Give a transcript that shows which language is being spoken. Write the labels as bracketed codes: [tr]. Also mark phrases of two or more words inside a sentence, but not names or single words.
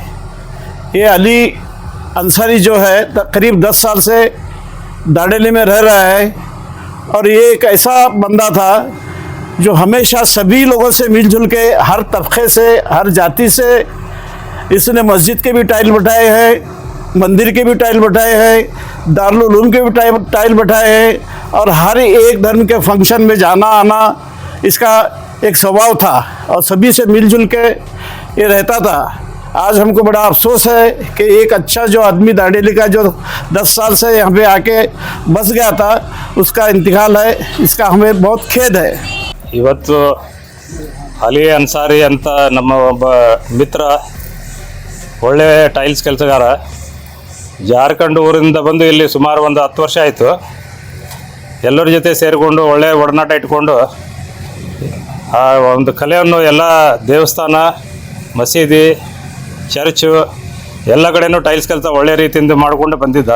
[hi] ये अली अंसारी जो है करीब 10 साल से दांडेली में रह रहा है और ये एक ऐसा बंदा था जो हमेशा सभी लोगों से मिलजुल के हर तबके से हर जाति से इसने मस्जिद के भी टाइल बैठाए हैं, मंदिर के भी टाइल बैठाए हैं, दारुल उलूम के भी टाइल बैठाए हैं और हर एक धर्म के फंक्शन में जाना आना इसका एक स्वभाव था और सभी से मिलजुल के ये रहता था. आज हमको बड़ा अफसोस है कि एक अच्छा जो आदमी दांडेली का जो 10 साल से यहाँ पे आके बस गया था उसका इंतकाल है. इसका हमें बहुत खेद है. [kn] ಇವತ್ತು ಅಲಿ ಅನ್ಸಾರಿ ಅಂತ ನಮ್ಮ ಒಬ್ಬ ಮಿತ್ರ, ಒಳ್ಳೆ ಟೈಲ್ಸ್ ಕೆಲಸಗಾರ, ಜಾರ್ಖಂಡ್ ಊರಿಂದ ಬಂದು ಇಲ್ಲಿ ಸುಮಾರು ಒಂದು 10 ವರ್ಷ ಆಯಿತು. ಎಲ್ಲರ ಜೊತೆ ಸೇರಿಕೊಂಡು ಒಳ್ಳೆ ಒಡನಾಟ ಇಟ್ಕೊಂಡು ಆ ಒಂದು ಕಲೆಯನ್ನು ಎಲ್ಲ ದೇವಸ್ಥಾನ, ಮಸೀದಿ, ಚರ್ಚು ಎಲ್ಲ ಕಡೆಯೂ ಟೈಲ್ಸ್ ಕೆಲಸ ಒಳ್ಳೆ ರೀತಿಯಿಂದ ಮಾಡಿಕೊಂಡು ಬಂದಿದ್ದ.